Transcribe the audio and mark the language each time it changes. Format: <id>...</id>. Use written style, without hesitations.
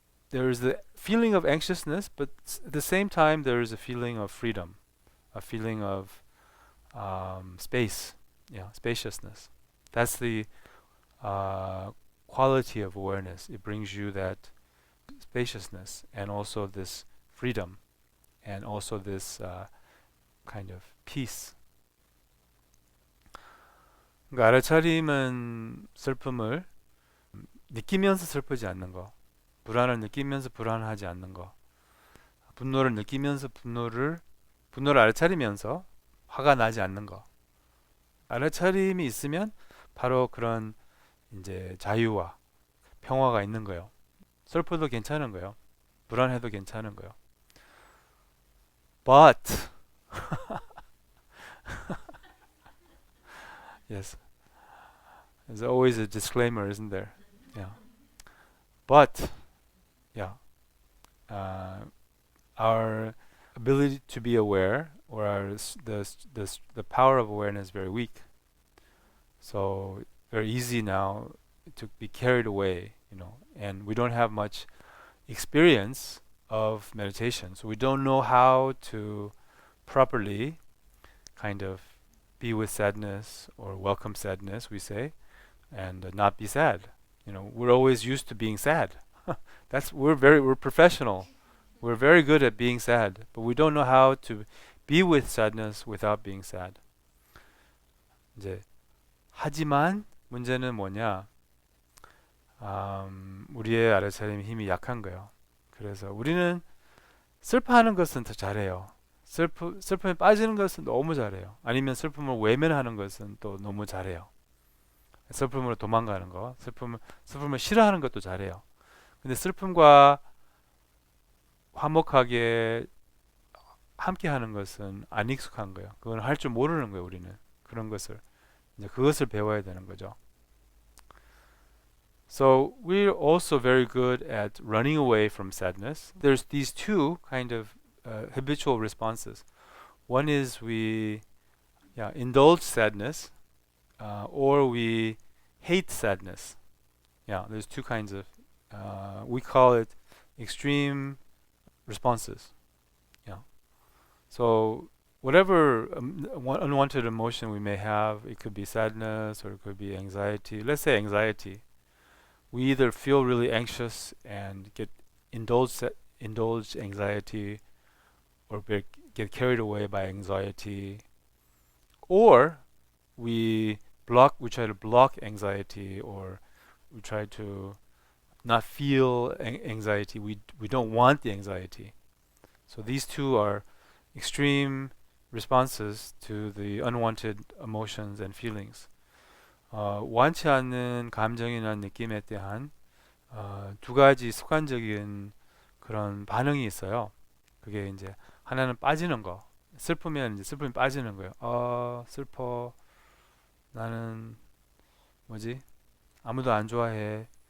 <en>there is the feeling of anxiousness, but at the same time there is a feeling of freedom, a feeling of space, spaciousness. That's the quality of awareness. It brings you that spaciousness and also this freedom and also this kind of peace.</en> <ko>그러니까 알아차림은 슬픔을 느끼면서 슬프지 않는 거, 불안을 느끼면서 불안하지 않는 거, 분노를 느끼면서 분노를 알아차리면서 화가 나지 않는 거. 알아차림이 있으면 바로 그런 이제 자유와 평화가 있는 거예요. 슬퍼도 괜찮은 거예요. 불안해도 괜찮은 거예요.</ko> <en>But yes, there's always a disclaimer, isn't there? Yeah. But yeah, our ability to be aware, or the power of awareness, is very weak. So very easy now to be carried away, and we don't have much experience of meditation, so we don't know how to properly kind of be with sadness or welcome sadness, we say, and not be sad. We're always used to being sad. We're professional. We're very good at being sad, but we don't know how to be with sadness without being sad.</en> <ko>이제 하지만 문제는 뭐냐? 우리의 알아차림 힘이 약한 거예요. 그래서 우리는 슬퍼하는 것은 더 잘해요. 슬픔에 빠지는 것은 너무 잘해요. 아니면 슬픔을 외면하는 것은 또 너무 잘해요. 슬픔으로 도망가는 거, 슬픔을 싫어하는 것도 잘해요. 근데 슬픔과 화목하게 함께 하는 것은 안 익숙한 거예요. 그건 할 줄 모르는 거예요, 우리는. 그런 것을 이제 그것을 배워야 되는 거죠.</ko> <en>So we're also very good at running away from sadness. There's these two kind of habitual responses. One is we indulge sadness, or we hate sadness. There's two kinds of, we call it extreme responses. So whatever unwanted emotion we may have, it could be sadness or it could be anxiety. Let's say anxiety. We either feel really anxious and get indulge anxiety, or get carried away by anxiety, or we try to block anxiety, or we try to not feel anxiety. We don't want the anxiety. So these two are extreme responses to the unwanted emotions and feelings.</en> <ko>원치 않는 감정이나 느낌에 대한 두 가지 습관적인 그런 반응이 있어요. 그게 이제 하나는 빠지는 거. 슬프면 이제 슬픔이 빠지는 거예요. 슬퍼. 나는 아무도 안 좋아해.</ko>